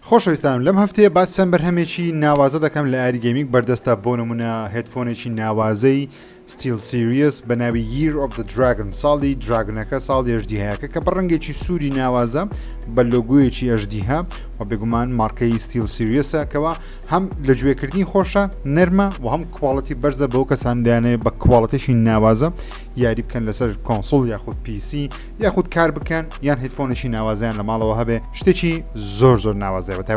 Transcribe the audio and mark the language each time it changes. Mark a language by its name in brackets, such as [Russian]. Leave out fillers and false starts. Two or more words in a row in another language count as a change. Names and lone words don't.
[Central Kurdish] خۆشەویستان لەم هەفتەیە باس چەند بەرهەمێکی ناوازە دەکەم لە ئاری گەیمینگ بەردەستە بۆ نمونە هێدفۆنێکی ناوازەی ستیل سیریس بە ناوی year of the dragon ساڵی دراگنەکە ساڵی ئەژدیهەیەکە کە بە ڕەنگێکی سووری ناوازە بە لۆگویەکی ئەژدیها و بێگومان مارکەی ستیل سیریسە کەەوە هەم لە گوێکردنی خۆشە نەرمە و هەم کوواڵەتی بەرزە بەو کەسان دەیانێت بە کوواڵەتێکی ناوازە یاری بکەن لەسەر کۆنسۆڵ یاخود پیسی یاخود کار بکەن یان هێدفۆنێکی ناوازیان لە ماڵەوە هەبێ شتێکی زۆر ناوازەیە بە